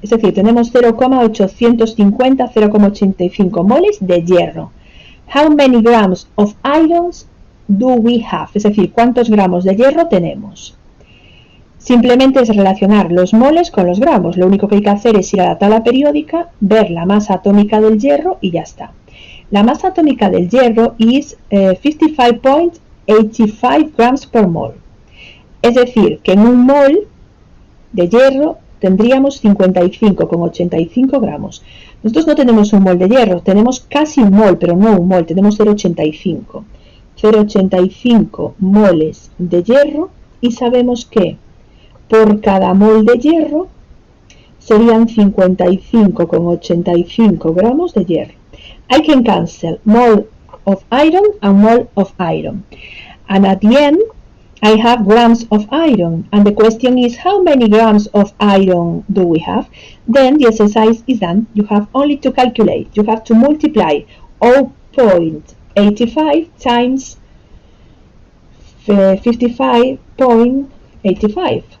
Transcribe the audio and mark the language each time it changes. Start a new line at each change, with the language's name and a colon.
Spanish: Es decir, tenemos 0,85 moles de hierro.
English: How many grams of iron do we have?
Spanish: Es decir, ¿cuántos gramos de hierro tenemos? Simplemente es relacionar los moles con los gramos. Lo único que hay que hacer es ir a la tabla periódica, ver la masa atómica del hierro y ya está. La masa atómica del hierro es 55.85
English: grams per mole.
Spanish: Es decir, que en un mol de hierro tendríamos 55,85 gramos. Nosotros no tenemos un mol de hierro, tenemos casi un mol, pero no un mol, tenemos 0,85. 0,85 moles de hierro y sabemos que por cada mol de hierro serían 55,85 gramos de hierro.
English: I can cancel mole of iron and mole of iron. And at the end, I have grams of iron. And the question is, how many grams of iron do we have? Then the exercise is done. You have only to calculate. You have to multiply 0.85 times 55.85.